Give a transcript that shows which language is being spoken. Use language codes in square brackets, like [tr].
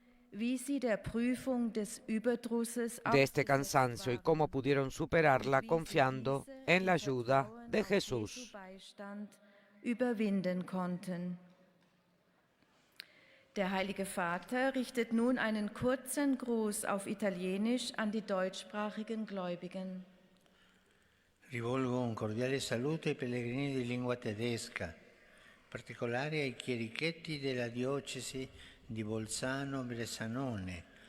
[es] de este cansancio y cómo pudieron superarla confiando en la ayuda de Jesús. [de] Überwinden konnten. Der Heilige Vater richtet nun einen kurzen Gruß auf Italienisch an die deutschsprachigen Gläubigen. [it] Rivolgo un cordiale saluto ai pellegrini di lingua tedesca, in particolare ai chierichetti della diocesi di Bolzano-Bressanone.